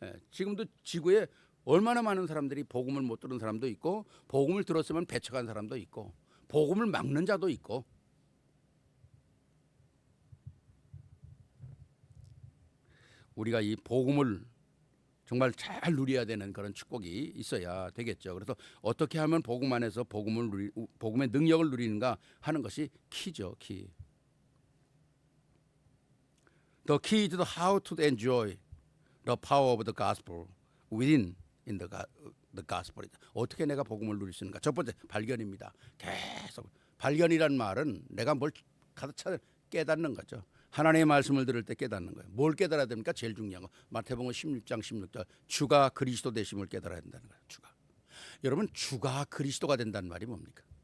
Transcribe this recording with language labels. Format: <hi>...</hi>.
<ko>지금도 지구에 얼마나 많은 사람들이 복음을 못 들은 사람도 있고 복음을 들었으면 배척한 사람도 있고 복음을 막는 자도 있고 우리가 이 복음을 정말 잘 누려야 되는 그런 축복이 있어야 되겠죠. 그래서 어떻게 하면 복음 안에서 복음의 능력을 누리는가 하는 것이 키죠. 키.</ko> <en>The key to how to enjoy the power of the gospel within in the gospel.</en> <ko>어떻게 내가 복음을 누릴 수 있는가? 첫 번째 발견입니다. 계속 발견이란 말은 내가 뭘 가득 차 깨닫는 거죠. 하나님의 말씀을 들을 때 깨닫는 거예요. 뭘 깨달아야 됩니까? 제일 중요한 거. 마태복음 16장 16절. 주가 그리스도 되심을 깨달아야 된다는 거예요. 주가. 여러분 주가 그리스도가 된다는 말이 뭡니까?</ko>